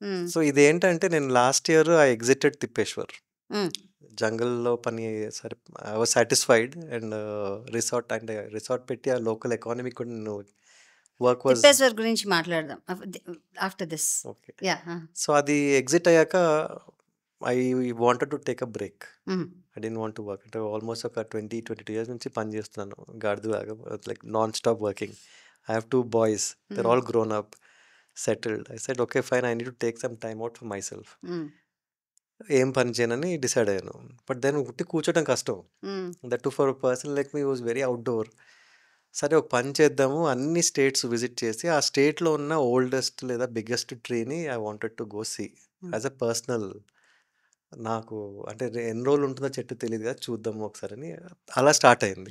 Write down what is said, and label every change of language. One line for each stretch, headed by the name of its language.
Telugu: So ఇదేంటంటే నేను last year I exited Tippeshwar. జంగల్‌లో పని సరే
English: I was satisfied
Telugu: and resort పెట్టి ఆ లోకల్ ఎకానమీ కూడా నేను వర్క్ వాజ్ తిప్పేశ్వర్ గురించి మాట్లాడదాం after this.
English: Okay. Yeah! So అది exit అయ్యాక I wanted to take a break. I don't want to work.
Telugu: అంటే ఆల్మోస్ట్ ఒక 22 ఇయర్స్ నుంచి పని చేస్తున్నాను గాడిదలాగా,
English: Like non stop working. I have 2 boys. They're all grown up, settled. I said okay fine, I need to take some time out for myself.
Telugu: ఏం పని చేయనని decide అయ్యాను. But then ఉట్టి కూర్చోవడం కష్టం. That to for person like మీ was very outdoor. సరే ఒక పని చేద్దాము, అన్ని స్టేట్స్ విజిట్ చేసి ఆ స్టేట్లో ఉన్న ఓల్డెస్ట్ లేదా బిగ్గెస్ట్ ట్రీని
English: I wanted to go see as a personal.
Telugu: నాకు అంటే ఎన్ని రోజులు ఉంటుందో చెట్టు తెలియదు కదా, చూద్దాము ఒకసారి అని అలా స్టార్ట్ అయింది.